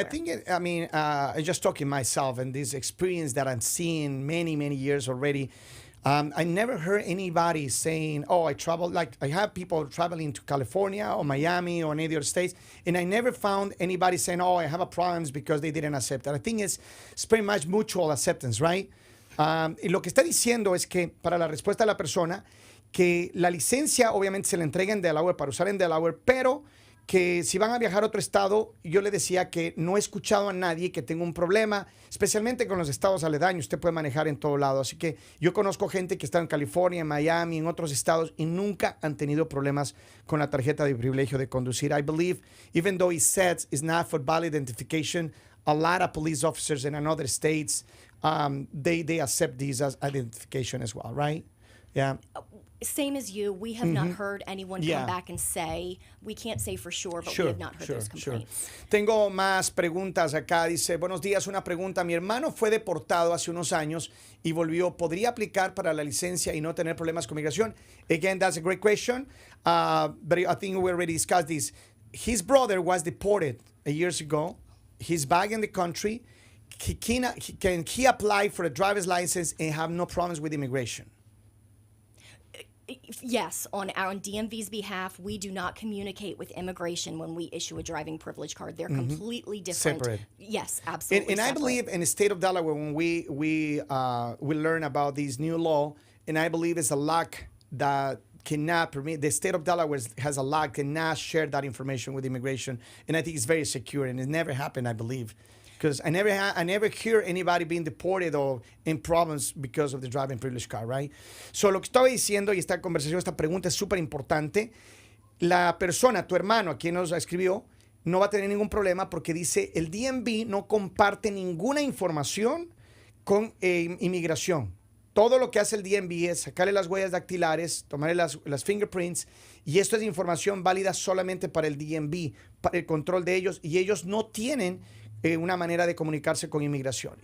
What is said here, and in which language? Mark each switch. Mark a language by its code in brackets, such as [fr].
[en] And I think, I just talking myself and this experience that I'm seeing many years already. I never heard anybody saying, oh, I traveled, like I have people traveling to California or Miami or any other states, and I never found anybody saying, oh, I have a problems because they didn't accept it. I think it's pretty much mutual acceptance, right? [es] Y lo que está diciendo es que, para la respuesta de la persona, que la licencia obviamente se le entrega en Delaware para usar en Delaware, pero que si van a viajar a otro estado, yo le decía que no he escuchado a nadie que tenga un problema, especialmente con los estados aledaños. Usted puede manejar en todo lado. Así que yo conozco gente que está en California, en Miami, en otros estados, y nunca han tenido problemas con la tarjeta de privilegio de conducir. [en] I believe, even though it says it's not for valid identification, a lot of police officers in other states, they accept these as identification as well, right? Yeah. Same as you, we have not heard anyone come back and say, we can't say for sure, but we have not heard those complaints. [es] Tengo más preguntas acá. Dice, buenos días, una pregunta. Mi hermano fue deportado hace unos años y volvió. ¿Podría aplicar para la licencia y no tener problemas con migración? [en] Again, that's a great question. But I think we already discussed this. His brother was deported years ago. He's back in the country. Can he apply for a driver's license and have no problems with immigration? Yes, on DMV's behalf, we do not communicate with immigration when we issue a driving privilege card. They're completely different. Separate. Yes, absolutely. And I believe in the state of Delaware, when we learn about this new law, and I believe it's a lock that cannot permit, the state of Delaware has a lock, cannot share that information with immigration. And I think it's very secure, and it never happened, I believe. Because I never hear anybody being deported or in problems because of the driving privilege card, right? [es] So lo que estaba diciendo y esta conversación, esta pregunta es súper importante. La persona, tu hermano, a quien nos escribió, no va a tener ningún problema porque dice el DMV no comparte ninguna información con inmigración. Todo lo que hace el DMV es sacarle las huellas dactilares, tomarle las fingerprints, y esto es información válida solamente para el DMV, para el control de ellos, y ellos no tienen una manera de comunicarse con inmigración.